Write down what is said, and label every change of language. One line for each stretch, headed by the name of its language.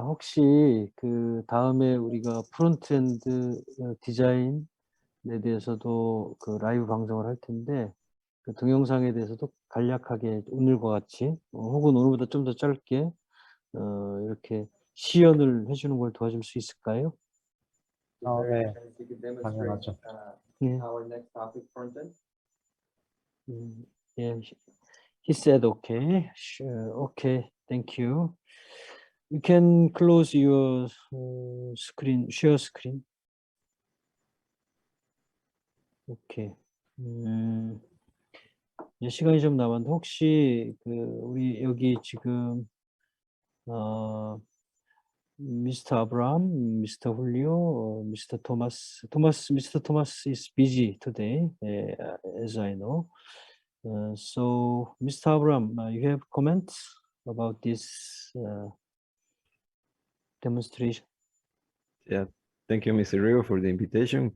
Korean: 혹시 그 다음에 우리가 프론트엔드 디자인에 대해서도 그 라이브 방송을 할 텐데 그 동영상에 대해서도 간략하게 오늘과 같이 혹은 오늘보다 좀 더 짧게 이렇게 시연을 해주는 걸 도와줄 수 있을까요?
English: Is there any
Korean: 네,
English: chance you could demonstrate
Korean: 당연하죠. 예.
English: our next topic front-end? Yeah, he said okay. Sure. Okay, thank you. You can close your screen, share screen.
Korean: 오케이. 이제 시간이 좀 남았는데 혹시 그 우리 여기 지금 Mr.
English: Abraham, Mr. Julio, Mr. Thomas. Mr. Thomas is busy today, as I know. So, Mr. Abraham, you have comments about this demonstration? Yeah, thank you, Mr. Rio, for the invitation.